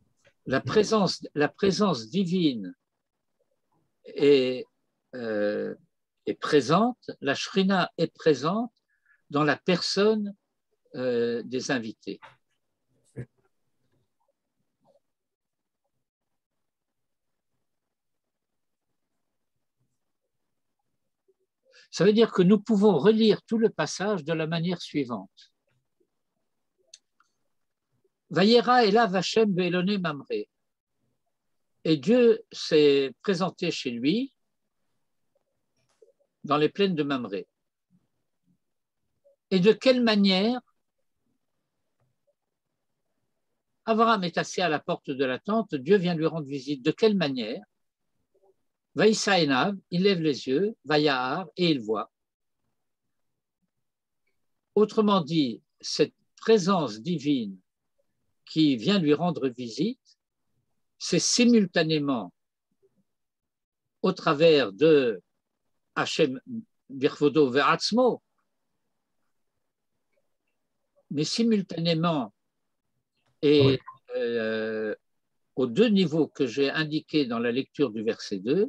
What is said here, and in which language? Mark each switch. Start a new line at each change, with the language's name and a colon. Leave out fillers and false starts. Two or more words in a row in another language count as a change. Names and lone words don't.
French: La présence divine est présente, la Shrina est présente dans la personne des invités. Ça veut dire que nous pouvons relire tout le passage de la manière suivante.
Hebrew: וירא אליו השם באלוני ממרא.
French: Et Dieu s'est présenté chez lui dans les plaines de Mamré. Et de quelle manière Abraham est assis à la porte de la tente, Dieu vient lui rendre visite. De quelle manière?
Hebrew: וישא עיניו,
French: il lève les yeux, Vayahar, et il voit. Autrement dit, cette présence divine qui vient lui rendre visite, c'est simultanément au travers de
Hebrew: השם בכבודו ובעצמו,
French: mais simultanément et aux 2 niveaux que j'ai indiqués dans la lecture du verset 2.